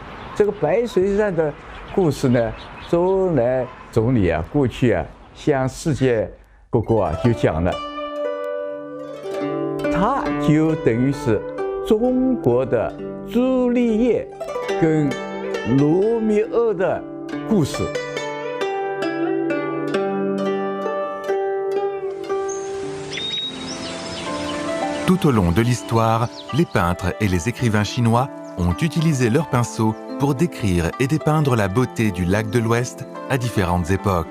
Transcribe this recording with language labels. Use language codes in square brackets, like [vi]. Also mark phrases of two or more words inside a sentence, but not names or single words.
[zh] 这个《白蛇传》的故事呢，周恩来总理啊，过去啊向世界各国啊就讲了，它就等于是中国的朱丽叶跟罗密欧的故事。 [fr] Tout au long de l'histoire, les peintres et les écrivains chinois ont utilisé leurs pinceaux pour décrire et dépeindre la beauté du lac de l'Ouest à différentes époques.